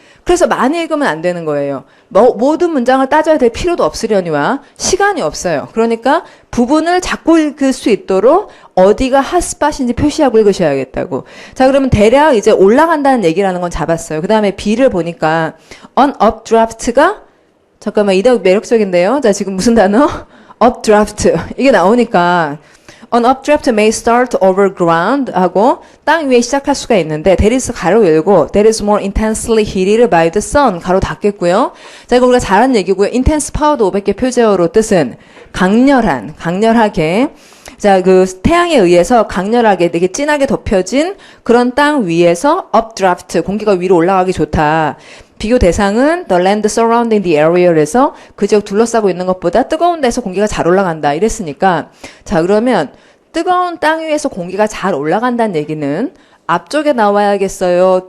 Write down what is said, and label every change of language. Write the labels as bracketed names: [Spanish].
[Korean] 그래서 많이 읽으면 안 되는 거예요. 모든 문장을 따져야 될 필요도 없으려니와 시간이 없어요. 그러니까 부분을 잡고 읽을 수 있도록 어디가 핫스팟인지 표시하고 읽으셔야겠다고. 자, 그러면 대략 이제 올라간다는 얘기라는 건 잡았어요. 그 다음에 B를 보니까 on updraft가 잠깐만 이거 매력적인데요. 자, 지금 무슨 단어? [English] updraft [Korean] 이게 나오니까 [English] An updraft may start over ground [Korean] 하고 땅 위에 시작할 수가 있는데 [English] that is [Korean] 가로 열고 [English] that is more intensely heated by the sun [Korean] 가로 닫겠고요. 자, 이거 우리가 잘한 얘기고요. intense powered 500개 표제어로 뜻은 강렬한, 강렬하게 자, 그 태양에 의해서 강렬하게 되게 진하게 덮여진 그런 땅 위에서 updraft 공기가 위로 올라가기 좋다. 비교 대상은 [English] the land surrounding the area에서 [Korean] 그 지역 둘러싸고 있는 것보다 뜨거운 데서 공기가 잘 올라간다 이랬으니까 자, 그러면 뜨거운 땅 위에서 공기가 잘 올라간다는 얘기는 앞쪽에 나와야겠어요?